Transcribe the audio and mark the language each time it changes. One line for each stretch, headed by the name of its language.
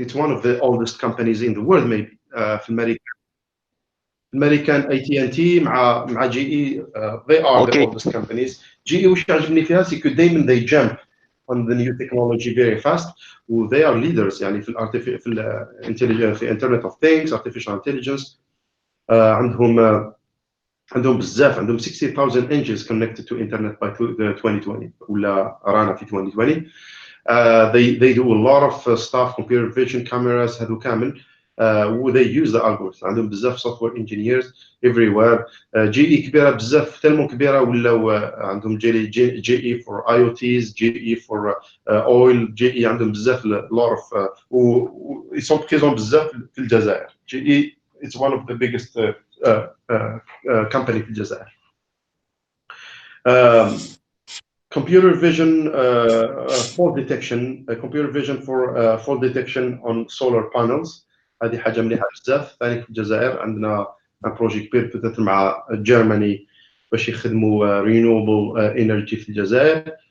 English: It's one of the oldest companies in the world maybe.
Arabic: في الامريكان
English: AT&T مع GE they are the oldest companies.
Arabic: GE وش يعجبني فيها سي كو دائما
English: they jump on the new technology very fast
Arabic: و
English: they are leaders
Arabic: يعني في intelligence في Internet of Things artificial intelligence. عندهم بزاف عندهم 60,000
English: engines connected to internet by 2020
Arabic: ولا رانا في 2020.
English: They do a lot of stuff computer vision cameras
Arabic: هذو كامل.
English: they use the algorithms.
Arabic: عندهم بزاف
English: software engineers everywhere.
Arabic: GE كبيرة بزاف تلمو كبيرة ولاو عندهم GE for IoTs GE for oil GE عندهم بزاف lot of
French: ils sont présents
Arabic: بزاف في الجزائر.
English: GE it's one of the biggest company
Arabic: في الجزائر.
English: Computer vision fault detection computer vision for fault detection on solar panels.
Arabic: هذه حاجة مليحة بزاف. ثاني في الجزائر عندنا بروجي كبير بتاعت مع جيرماني باش يخدموا renewable energy في الجزائر.